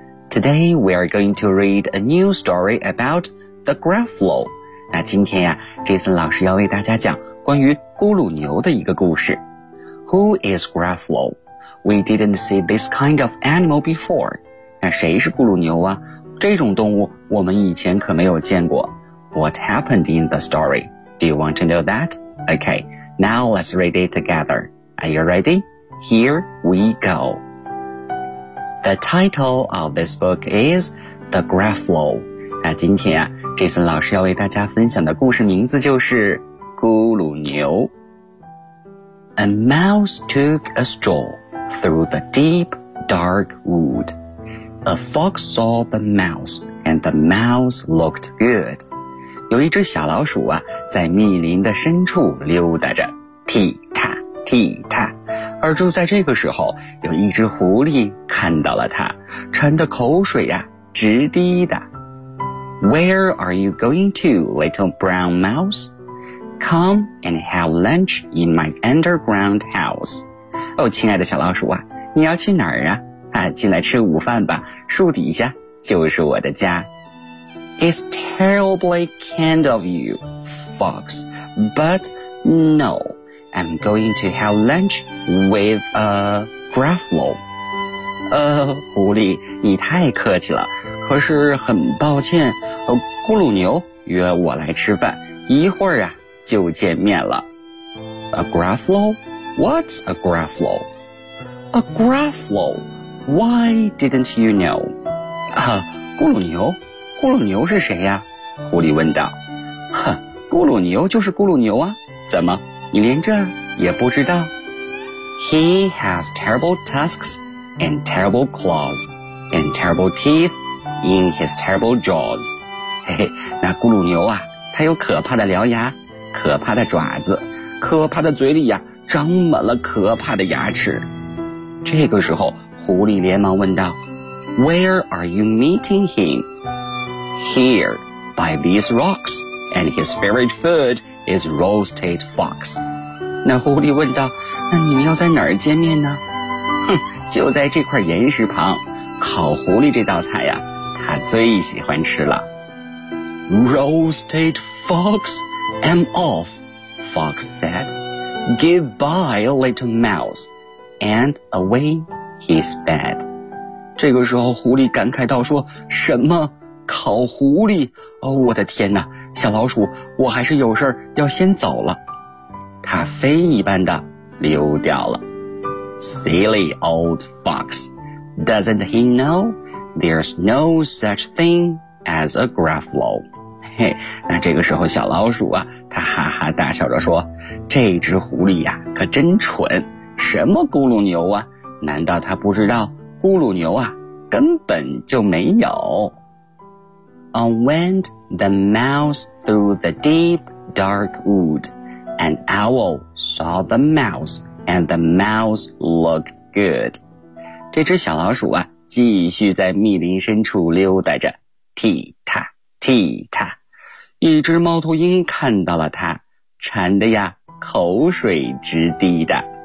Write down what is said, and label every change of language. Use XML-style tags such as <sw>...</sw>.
<en>Today we are going to read a new story about the Gruffalo.</en> <zh>那今天呀 ,Jason 老师要为大家讲关于咕噜牛的一个故事。</zh> <en>Who is Gruffalo? We didn't see this kind of animal before.</en> <zh>那谁是咕噜牛啊？这种动物我们以前可没有见过。</zh> <en>What happened in the story? Do you want to know that? Okay, now let's read it together. Are you ready? Here we go. The title of this book is The Gruffalo.</en> <zh>那今天啊 ,Jason 老师要为大家分享的故事名字就是咕噜牛。</zh> <en>A mouse took a stroll through the deep, dark wood. A fox saw the mouse, and the mouse looked good.</en> <zh>有一只小老鼠啊在密林的深处溜达着，踢踏踢踏。而就在这个时候，有一只狐狸看到了它，馋得口水呀、直滴的。</zh> <en>Where are you going to, little brown mouse? Come and have lunch in my underground house.</en> <zh>哦，亲爱的小老鼠啊，你要去哪儿啊？啊，进来吃午饭吧，树底下就是我的家。</zh> <en>It's terribly kind of you, fox, but no. I'm going to have lunch with a Gruffalo.</en> <zh>狐狸，你太客气了。可是很抱歉，咕噜牛约我来吃饭，一会儿啊就见面了。</zh> <en>A Gruffalo? What's a Gruffalo? A Gruffalo? Why didn't you know?</en> <zh>咕噜牛？咕噜牛是谁呀？狐狸问道。哼，咕噜牛就是咕噜牛啊，怎么？你连这也不知道。</zh> <en>He has terrible tusks and terrible claws and terrible teeth in his terrible jaws.</en> <zh>嘿嘿，那咕噜牛啊，它有可怕的獠牙，可怕的爪子，可怕的嘴里呀，长满了可怕的牙齿。这个时候，狐狸连忙问道</zh> <en>：“Where are you meeting him? Here, by these rocks, and his favorite food.” Is roasted fox.</en> <zh>那狐狸问道，那你们要在哪儿见面呢？哼，就在这块岩石旁，烤狐狸这道菜呀，他最喜欢吃了。</zh> <en>Roasted fox, I'm off, fox said. Goodbye, little mouse. And away he sped.</en> <zh>这个时候狐狸感慨道说，什么？烤狐狸，哦，我的天哪，小老鼠，我还是有事儿要先走了。它飞一般的溜掉了。</zh> <en>Silly old fox, doesn't he know there's no such thing as a Gruffalo?</en> <zh>嘿，那这个时候小老鼠啊，它哈哈大笑着说，这只狐狸呀，可真蠢，什么咕噜牛啊，难道它不知道咕噜牛啊，根本就没有。</zh> <en>On went the mouse through the deep, dark wood. An owl saw the mouse, and the mouse looked good.</en> <zh>这只小老鼠啊，继续在密林深处溜达着，踢踏，踢踏。一只猫头鹰看到了它，馋得呀，口水直滴的。</zh>